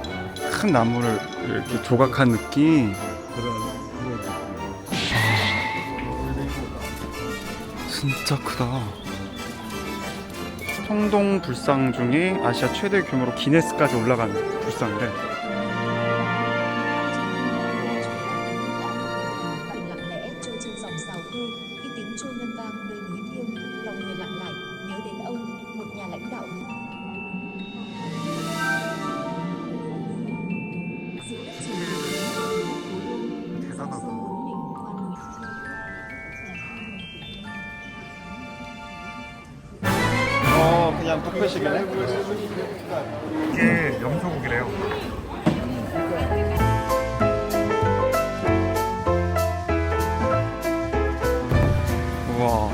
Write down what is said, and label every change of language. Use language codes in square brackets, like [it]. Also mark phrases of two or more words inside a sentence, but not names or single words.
[ko] 큰 나무를 이렇게 조각한 느낌. 그런 진짜 크다. 청동 불상 중에 아시아 최대 규모로 기네스까지 올라간 불상이래. [vi] lặng lẽ trôi trên dòng sào khê, khi tiếng trôi ngân vang nơi núi thiêng, lòng người lặng lại nhớ đến ông, một nhà lãnh đạo. Giữa đất trời [ko] 대단하다. [vi] đỉnh qua núi. [ko] 그냥 뷔페식이네. 이게 염소고기래요. 우와.